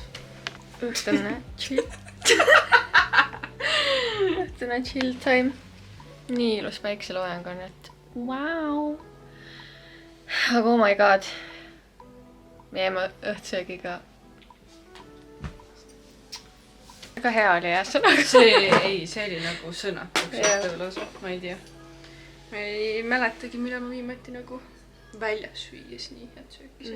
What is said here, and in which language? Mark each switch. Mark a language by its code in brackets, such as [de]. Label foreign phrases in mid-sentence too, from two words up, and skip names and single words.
[et] Õhtune chill. Õhtune [en] chill time. [et] Nii ilus päikseloojang on, et wow. Aga [en] oh my god. [et] Me jäime õhtusöögiga. Väga hea oli jah sõna. See oli nagu sõnatuks. Ma ei tea. Ma ei mäletagi, millal ma viimati nagu väljas süües nii head sööki sai.